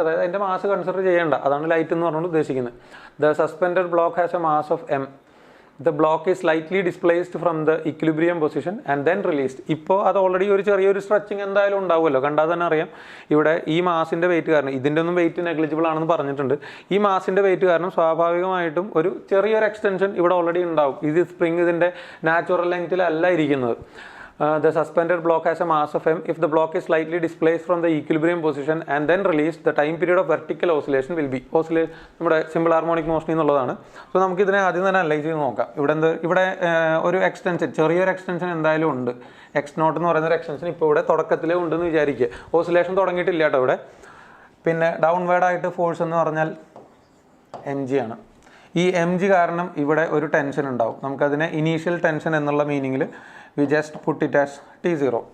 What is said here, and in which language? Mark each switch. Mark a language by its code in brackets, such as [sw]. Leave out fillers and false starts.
[ml] അതായത് അതിൻ്റെ mass consider ചെയ്യേണ്ട, അതാണ് ലൈറ്റ് എന്ന് പറഞ്ഞുകൊണ്ട് ഉദ്ദേശിക്കുന്നത്. [en] The suspended block has a mass of M, the block is slightly displaced from the equilibrium position and then released. [ml] ഇപ്പോൾ അത് ഓൾറെഡി ഒരു ചെറിയൊരു സ്ട്രെച്ചിങ് എന്തായാലും ഉണ്ടാവുമല്ലോ, കണ്ടാൽ തന്നെ അറിയാം. ഇവിടെ ഈ മാസിൻ്റെ വെയിറ്റ് കാരണം, ഇതിൻ്റെ ഒന്നും വെയിറ്റ് നെഗ്ലിജിബിൾ ആണെന്ന് പറഞ്ഞിട്ടുണ്ട്. ഈ മാസിൻ്റെ വെയിറ്റ് കാരണം സ്വാഭാവികമായിട്ടും ഒരു ചെറിയൊരു എക്സ്റ്റൻഷൻ ഇവിടെ ഓൾറെഡി ഉണ്ടാവും. ഇത് സ്പ്രിങ് ഇതിൻ്റെ നാച്ചുറൽ ലെങ്ത്തിലല്ല ഇരിക്കുന്നത്. [en] The suspended block has a mass of m. If the block is slightly displaced from the equilibrium position and then released, the time period of vertical oscillation will be [ml] നമ്മുടെ simple harmonic motion എന്നുള്ളതാണ്. So നമുക്ക് ഇതിനെ ആദ്യം തന്നെ analyse ചെയ്ത് നോക്കാം. ഇവിടെ ഒരു എക്സ്റ്റൻഷൻ, ചെറിയൊരു എക്സ്റ്റൻഷൻ എന്തായാലും ഉണ്ട്. എക്സ് നോട്ട് എന്ന് പറയുന്ന ഒരു എക്സ്റ്റൻഷൻ ഇപ്പോൾ ഇവിടെ തുടക്കത്തിലേ ഉണ്ടെന്ന് വിചാരിക്കുക. ഓസിലേഷൻ തുടങ്ങിയിട്ടില്ല കേട്ടോ ഇവിടെ. പിന്നെ ഡൗൺവേർഡ് ആയിട്ട് ഫോഴ്സ് എന്ന് പറഞ്ഞാൽ എം ജി ആണ്. ഈ എം ജി കാരണം ഇവിടെ ഒരു ടെൻഷൻ ഉണ്ടാവും. നമുക്കതിനെ ഇനീഷ്യൽ ടെൻഷൻ എന്നുള്ള മീനിങ്ങിൽ [en] We just put it as T0.